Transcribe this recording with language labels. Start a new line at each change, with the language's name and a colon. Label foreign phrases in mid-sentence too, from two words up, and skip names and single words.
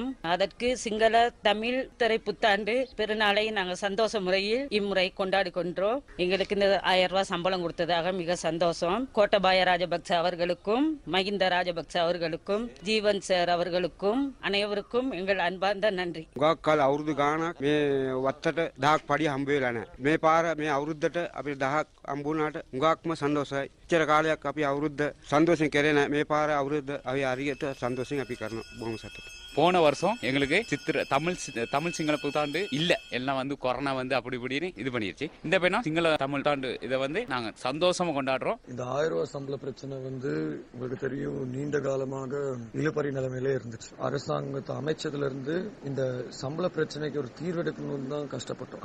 Tamil: அதற்கு சிங்கள தமிழ் திரை புத்தாண்டு பெருநாளை நாங்கள் சந்தோஷ முறையில் இம்முறை கொண்டாடி கொண்டோம். எங்களுக்கு இந்த 1000 ரூபாய் சம்பளம் கொடுத்ததாக மிக சந்தோஷம். கோட்டாபய ராஜபக்ச அவர்களுக்கும் மஹிந்த ராஜபக்ச அவர்களுக்கும் ஜீவன் சார் அவர்களுக்கும் அனைவருக்கும் எங்கள் அன்பார்ந்த நன்றி.
Sinhala: ගොඩක් අවුරුදු ගාණක් මේ වත්තට 1000ක් පඩිය හම්බ වෙලා නැහැ. මේ පාර මේ අවුරුද්දට අපි 1000ක් හම්බුණාට උගක්ම සන්තෝෂයි. ඉච්චර කාලයක් අපි අවුරුද්ද සන්තෝෂෙන් කරේ නැහැ. මේ පාර අවුරුද්ද අපි හරියට සන්තෝෂෙන් අපි කරනවා. බොහොම සතුටුයි.
Tamil: போன வருஷம் எங்களுக்கு தமிழ் சிங்கள புத்தாண்டு இல்ல, எல்லாம் வந்து கொரோனா வந்து அப்படி இப்படின்னு இது பண்ணிருச்சு. இந்த பையனா சிங்கள தமிழ் தாண்டு இதை வந்து நாங்க சந்தோஷமா கொண்டாடுறோம். இந்த 1000 ரூபாய் சம்பள பிரச்சனை வந்து உங்களுக்கு தெரியும் நீண்ட காலமாக இழுபறி நிலைமையிலே இருந்துச்சு. அரசாங்கத்தை அமைச்சதுல இருந்து இந்த சம்பள பிரச்சனைக்கு ஒரு தீர்வெடுக்கணும்னு தான் கஷ்டப்பட்டோம்.